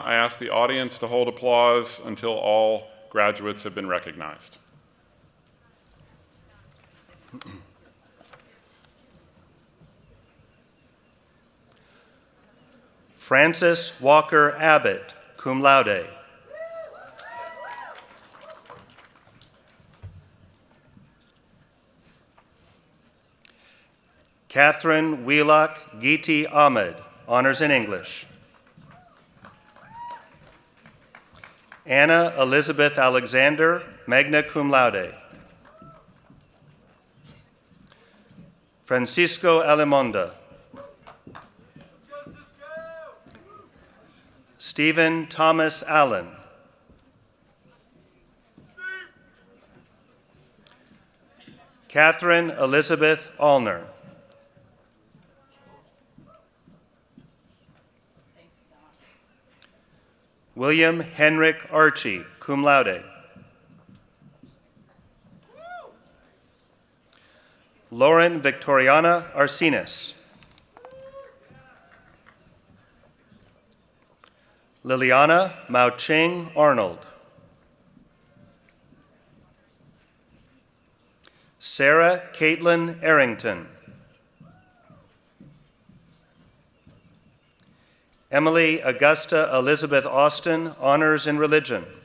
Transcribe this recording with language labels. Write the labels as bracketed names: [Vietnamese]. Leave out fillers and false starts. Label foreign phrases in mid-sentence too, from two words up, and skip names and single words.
[English] I ask the audience to hold applause until all graduates have been recognized. Francis Walker Abbott, [Latin] cum laude. [English] Catherine Wheelock Geeti Ahmed, honors in English. Anna Elizabeth Alexander, [Latin] magna cum laude. [English] Francisco Alimonda. Stephen Thomas Allen. Catherine Elizabeth Allner. William Henrik Archie, [Latin] cum laude. [English] Lauren Victoriana Arsenis. Liliana Mao-Ching Arnold. Sarah Caitlin Arrington. Emily Augusta Elizabeth Austin, honors in religion.